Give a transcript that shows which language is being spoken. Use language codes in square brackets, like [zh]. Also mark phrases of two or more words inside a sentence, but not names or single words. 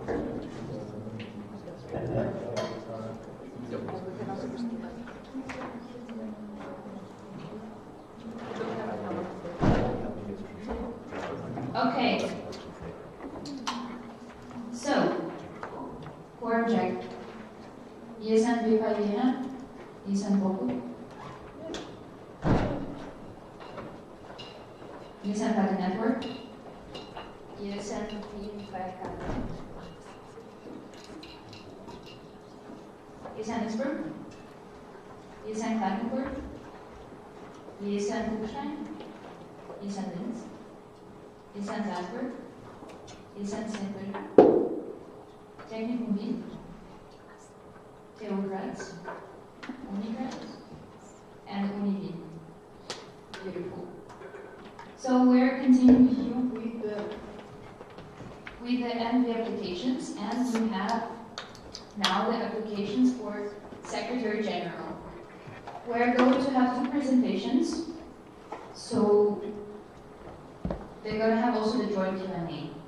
[en] Okay. So, quorum check. Isan Vipavina, Isan Boku. Isan Tag Network. Isan Team Verka. Isan Innsbruck. Isan Klagenburg. Isan Buchstein. Isan Linz. Isan Salzburg. Isan Salzburg. Technikum Wien. Theograz, Unigraz, and Univi. Beautiful. So we're continuing with the MV applications, and we have now the applications for Secretary General. We're going to have two presentations, so they're going to have also the joint Q&A.